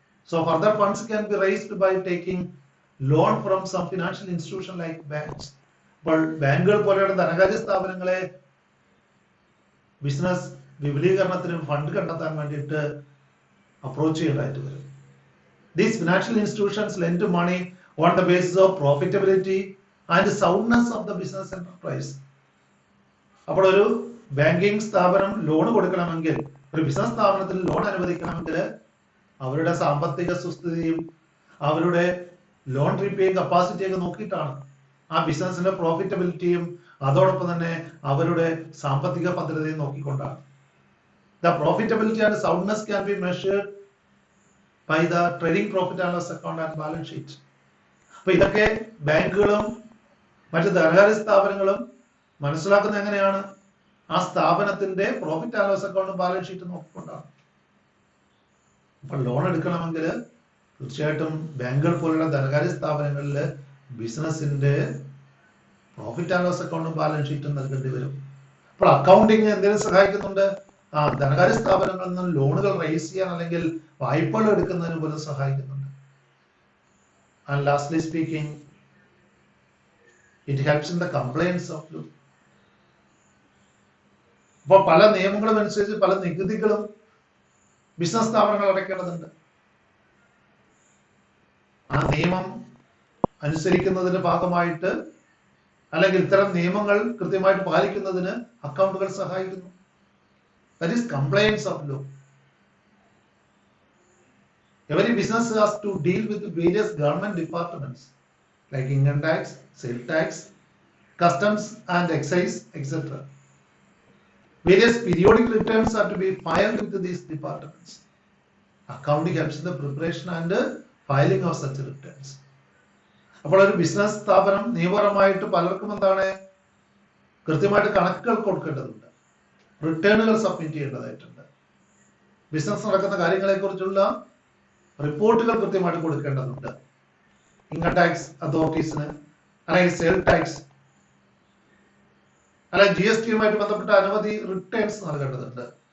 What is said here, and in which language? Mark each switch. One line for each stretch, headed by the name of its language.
English: So further funds can be raised by taking loan from some financial institution like banks.
Malayalam: അപ്പോൾ ബാങ്കുകൾ പോലെയുള്ള ധനകാര്യ സ്ഥാപനങ്ങളെ ബിസിനസ് വിപുലീകരണത്തിനും ഫണ്ട് കണ്ടെത്താൻ വേണ്ടിയിട്ട് അപ്രോച്ച് ചെയ്യേണ്ടതായിട്ട് വരും.
English: These financial institutions lend money on the basis of profitability and soundness of the business enterprise.
Malayalam: അപ്പോൾ ഒരു ബാങ്കിങ് സ്ഥാപനം ലോൺ കൊടുക്കണമെങ്കിൽ, ഒരു ബിസിനസ് സ്ഥാപനത്തിൽ ലോൺ അനുവദിക്കണമെങ്കിൽ അവരുടെ സാമ്പത്തിക സുസ്ഥിതിയും അവരുടെ ലോൺ റീപേയിങ് കപ്പാസിറ്റിയൊക്കെ നോക്കിയിട്ടാണ്. ആ ബിസിനസിന്റെ പ്രോഫിറ്റബിലിറ്റിയും അതോടൊപ്പം തന്നെ അവരുടെ സാമ്പത്തിക ഭദ്രതയും നോക്കിക്കൊണ്ടാണ്.
English: The profitability and soundness can be measured by the trading profit and loss account and balance sheet.
Malayalam: അപ്പൊ ഇതൊക്കെ ബാങ്കുകളും മറ്റു ധനകാര്യ സ്ഥാപനങ്ങളും മനസ്സിലാക്കുന്നത് എങ്ങനെയാണ്? ആ സ്ഥാപനത്തിന്റെ പ്രോഫിറ്റ് ആൻഡ് ലോസ് അക്കൗണ്ടും ബാലൻസ് ഷീറ്റും നോക്കിക്കൊണ്ടാണ്. അപ്പൊ ലോൺ എടുക്കണമെങ്കിൽ തീർച്ചയായിട്ടും ബാങ്കുകൾ പോലുള്ള ധനകാര്യ സ്ഥാപനങ്ങളിൽ ബിസിനസിന്റെ പ്രോഫിറ്റ് ആൻഡ് ലോസ് അക്കൗണ്ടും ബാലൻസ് ഷീറ്റും നൽകേണ്ടി വരും. അപ്പോൾ അക്കൗണ്ടിങ് എന്തിനും സഹായിക്കുന്നുണ്ട്? ധനകാര്യ സ്ഥാപനങ്ങളിൽ നിന്ന് ലോണുകൾ റൈസ് ചെയ്യാൻ അല്ലെങ്കിൽ വായ്പകൾ എടുക്കുന്നതിന് പോലും സഹായിക്കുന്നുണ്ട്.
English: And lastly speaking, it helps in the compliance of law.
Malayalam: അപ്പോൾ പല നിയമങ്ങളും അനുസരിച്ച് പല നികുതികളും ബിസിനസ് സ്ഥാപനങ്ങൾ അടയ്ക്കേണ്ടതുണ്ട്. ആ നിയമം അനുസരിക്കുന്നതിന്റെ ഭാഗമായിട്ട് അല്ലെങ്കിൽ ഇത്തരം നിയമങ്ങൾ കൃത്യമായിട്ട് പാലിക്കുന്നതിന് അക്കൗണ്ടുകൾ സഹായിക്കുന്നു.
English: That is compliance of law. Every business has to deal with various government departments like income tax, sales tax, customs and excise, etc. Various periodic returns are to be filed with these departments. Accounting helps in the preparation and filing of such returns.
Malayalam: അപ്പോൾ ഒരു business സ്ഥാപനം നിയമപരമായിട്ട് പലർക്കും എന്താണ്, കൃത്യമായിട്ട് കണക്കുകൾ കൊടുക്കേണ്ടതുണ്ട്, റിട്ടേണുകൾ submit ചെയ്യേണ്ടതായിട്ടുണ്ട്. ബിസിനസ് നടക്കുന്ന കാര്യങ്ങളെ കുറിച്ചുള്ള റിപ്പോർട്ടുകൾ കൃത്യമായിട്ട് കൊടുക്കേണ്ടതുണ്ട്. ഇൻകം ടാക്സ് അതോറിറ്റീസിന്, അല്ലെങ്കിൽ സെയിൽ ടാക്സ്, അല്ലെങ്കിൽ GST-യുമായിട്ട് ബന്ധപ്പെട്ട അനവധി റിട്ടേൺസ് നൽകേണ്ടതുണ്ട്.